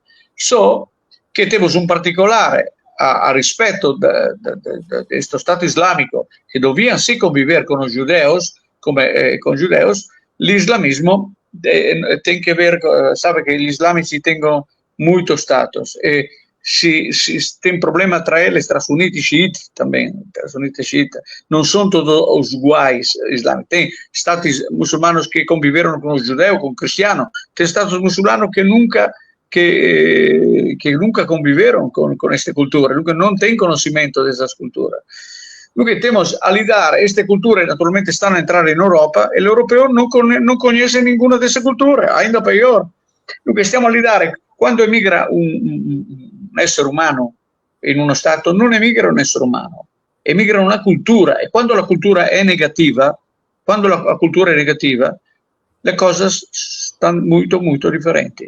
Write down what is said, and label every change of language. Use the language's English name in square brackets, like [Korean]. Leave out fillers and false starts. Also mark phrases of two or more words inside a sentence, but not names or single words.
[Italian] So che temos un particolare a rispetto di questo Stato islamico che dovían sì convivere con i giudeos, l'islamismo tiene che ver, sabe che gli islamici tengono muito status e [Portuguese] tem problema tra eles, [Italian] tra sunita e xiita [Portuguese] também, não são todos iguais islâmicos. Tem status muçulmanos que conviveram com os judeus, com os cristianos, tem status muçulmanos que nunca conviveram com [Italian] questa cultura, [Portuguese] nunca não têm conhecimento dessas culturas. [Italian] Dunque [Portuguese] temos a lidar, [Italian] queste culture naturalmente stanno a entrare in Europa e l'europeo non conosce ninguna delle culture, [Portuguese] ainda pior. [Italian] Dunque stiamo a lidare. Quando emigra un essere umano in uno Stato, non emigra un essere umano, emigra una cultura e quando la cultura è negativa, le cose stanno molto, molto differenti.